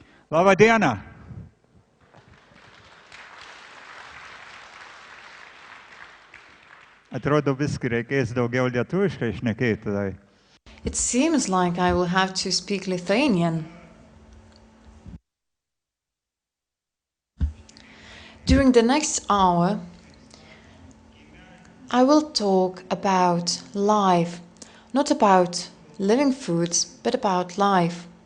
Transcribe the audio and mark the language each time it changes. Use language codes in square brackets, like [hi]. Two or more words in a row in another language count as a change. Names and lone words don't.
[lt] Labą dieną. Atrodo, viską reikės daugiau lietuviškai šnekėti tada. [en] It seems like I will have to speak Lithuanian. During the next hour, I will talk about life, not about living foods, but about life.